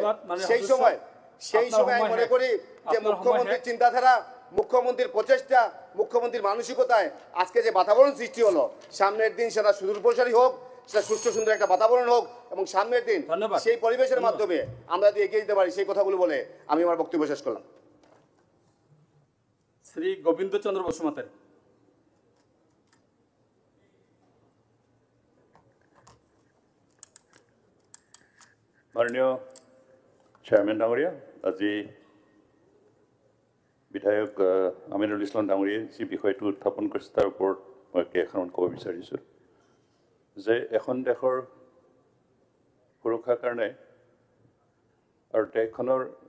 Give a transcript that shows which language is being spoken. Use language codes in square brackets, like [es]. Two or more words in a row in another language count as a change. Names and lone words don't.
[bn] সেই সময় আমি মনে করি যে মুখ্যমন্ত্রীর চিন্তাধারা, মুখ্যমন্ত্রীর প্রচেষ্টা, মুখ্যমন্ত্রীর মানসিকতায় আজকে যে বাতাবরণ সৃষ্টি হলো, সামনের দিন সেটা সুদূরপ্রসারী হোক, সেটা সুস্থ সুন্দর একটা বাতাবরণ হোক, এবং সামনের দিন সেই পরিবেশের মাধ্যমে আমরা যদি এগিয়ে যেতে পারি, সেই কথাগুলো বলে আমি আমার বক্তব্য শেষ করলাম। শ্রী গোবিন্দচন্দ্র বসুমাতারি। [as] মাননীয় চেয়াৰমেন ডাঙৰীয়া, আজি বিধায়ক আমিনুল ইছলাম ডাঙৰীয়াই যি বিষয়টো উত্থাপন কৰিছে তাৰ ওপৰত মই কেইখনমান ক'ব বিচাৰিছোঁ যে এখন দেশৰ সুৰক্ষাৰ কাৰণে আৰু দেশখনৰ